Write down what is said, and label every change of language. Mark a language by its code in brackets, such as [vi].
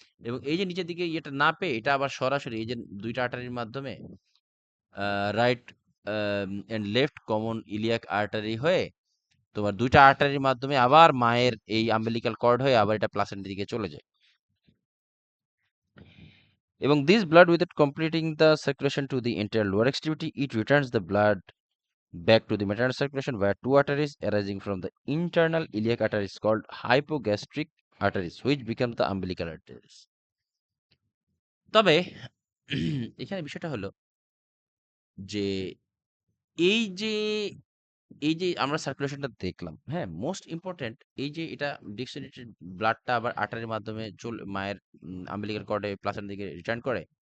[bn] এবং এই যে নিচের দিকে এটা না পেয়ে এটা আবার সরাসরি এই যে দুইটা আর্টারির মাধ্যমে right and left common iliac artery হয়ে তোমার দুইটা আর্টারির মাধ্যমে আবার মায়ের এই আম্বিলিক্যাল কর্ড হয়ে আবার এটা প্লাসেন্টার দিকে চলে যায়। এবং [en] This blood without completing the circulation to the entire lower extremity, it returns the blood back to the maternal circulation via two arteries arising from the internal iliac arteries called hypogastric arteries, which become the umbilical arteries. [bn] তবে এখানে বিষয়টা হলো যে এই যে এই যে আমরা সার্কুলেশনটা দেখলাম, হ্যাঁ, [en] most important [bn] এই যে এটা ডিক্সিনেটেড ব্লাডটা আবার আর্টারির মাধ্যমে মায়ের আম্বিলিক্যাল কর্ডে প্লাসেন্টার দিকে রিটার্ন করে।